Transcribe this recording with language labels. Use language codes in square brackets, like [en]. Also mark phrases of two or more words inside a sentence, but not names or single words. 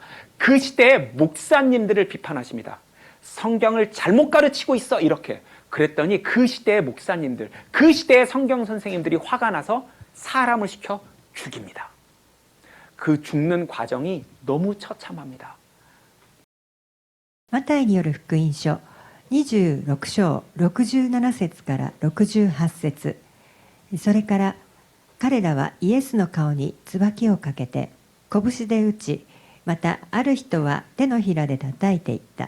[ko] 그 시대의 목사님들을 비판하십니다. 성경을 잘못 가르치고 있어 이렇게. 그랬더니 그 시대의 목사님들, 그 시대의 성경 선생님들이 화가 나서 사람을 시켜 죽입니다. 그 죽는 과정이 너무 처참합니다. [ja] マタイによる福音書26章67節から68節。それから彼らはイエスの顔に椿をかけて拳で打ち、またある人は手のひらで叩いていった。